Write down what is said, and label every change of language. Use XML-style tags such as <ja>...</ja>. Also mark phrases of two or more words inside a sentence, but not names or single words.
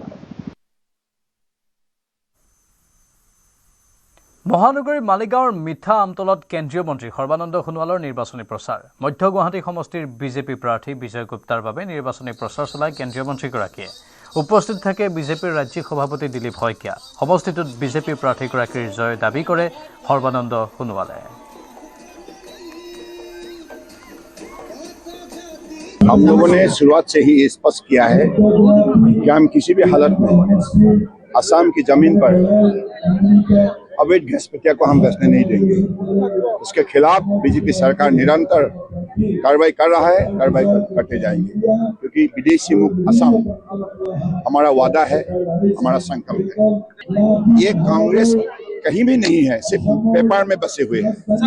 <as>মহানগৰীৰ মালিগাঁৱৰ মিঠা আমতলত কেন্দ্ৰীয় মন্ত্ৰী সৰ্বানন্দ সোণোৱালৰ নিৰ্বাচনী প্ৰচাৰ মধ্য গুৱাহাটী সমষ্টিৰ বিজেপি প্ৰাৰ্থী বিজয় গুপ্তাৰ বাবে নিৰ্বাচনী প্ৰচাৰ চলাই কেন্দ্ৰীয় মন্ত্ৰীগৰাকীয়ে উপস্থিত থাকে বিজেপিৰ ৰাজ্যিক সভাপতি দিলীপ শইকীয়া সমষ্টিটোত বিজেপি প্ৰাৰ্থীগৰাকীৰ জয় দাবী কৰে সৰ্বানন্দ সোণোৱালে</as> <hi>हम लोगों ने शुरुआत से ही स्पष्ट किया है कि हम किसी भी हालत में असम की जमीन पर अवैध घुसपैठिया को हम बसने नहीं देंगे उसके खिलाफ बीजेपी सरकार निरंतर कार्रवाई कर रहा है कार्रवाई करते जाएंगे क्योंकि विदेशी मुक्त असम हमारा वादा है हमारा संकल्प है ये कांग्रेस कहीं भी नहीं है सिर्फ पेपर में बसे हुए हैं</hi>